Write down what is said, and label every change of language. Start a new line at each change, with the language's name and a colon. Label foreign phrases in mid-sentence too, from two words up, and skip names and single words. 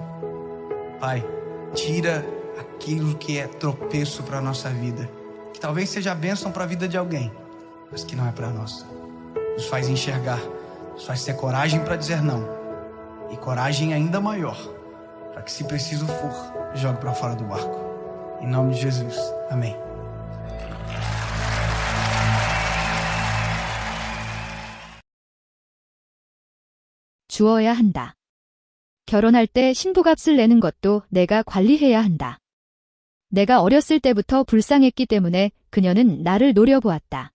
Portuguese: Pai, tira aquilo que é tropeço para a nossa vida, que talvez seja bênção para a vida de alguém, mas que não é para a nossa. Nos faz enxergar, nos faz ter coragem para dizer não, e coragem ainda maior, para que, se preciso for, jogue para fora do barco. Em nome de Jesus, amém.
Korean: 주어야 한다. 결혼할 때 신부값을 내는 것도 내가 관리해야 한다. 내가 어렸을 때부터 불쌍했기 때문에 그녀는 나를 노려보았다.